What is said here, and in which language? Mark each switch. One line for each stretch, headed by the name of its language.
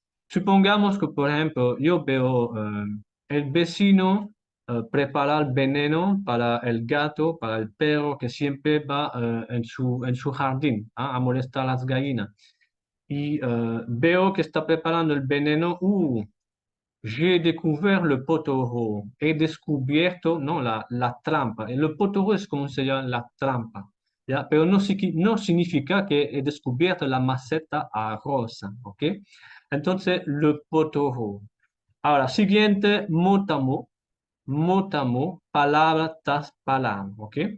Spanish: Supongamos que, por ejemplo, yo veo el vecino preparar veneno para el gato, para el perro que siempre va en su jardín a molestar a las gallinas. Y veo que está preparando el veneno.
French: J'ai découvert le poteau.
Spanish: He descubierto, no, la trampa. El poteau es como se llama la trampa. ¿Ya? Pero no, no significa que he descubierto la maceta rosa, ¿ok? Entonces, le poteau. Ahora, siguiente,
French: mot à mot,
Spanish: palabra tras palabra, ¿ok?